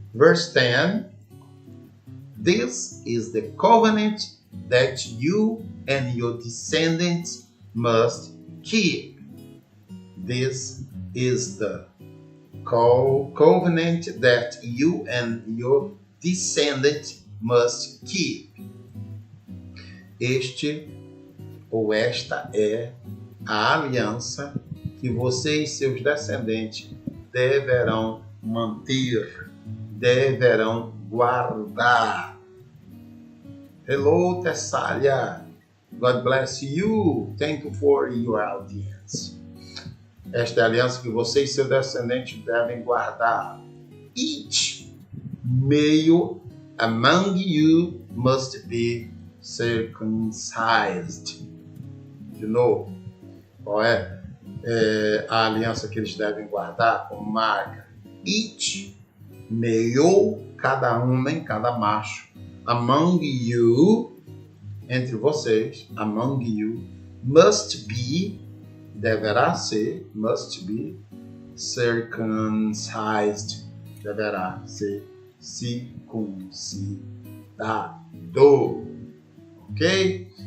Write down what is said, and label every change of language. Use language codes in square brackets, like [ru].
[en] Verse 10, this is the covenant that you and your descendants must keep. This is the covenant that you and your descendants must keep. [pt] Este ou esta é a aliança que você e seus descendentes deverão manter, deverão guardar. [en] Hello, Tessália. God bless you. Thank you for your audience. [pt] Esta é a aliança que você e seus descendentes devem guardar. [en] Each male among you must be circumcised. [pt] De novo, qual é a aliança que eles devem guardar como marca? [en] Each male, [pt] cada homem, cada macho, [en] among you, [pt] entre vocês, [en] among you, must be, [pt] deverá ser, [en] must be, circumcised, [pt] deverá ser circuncidado. [en] Ok?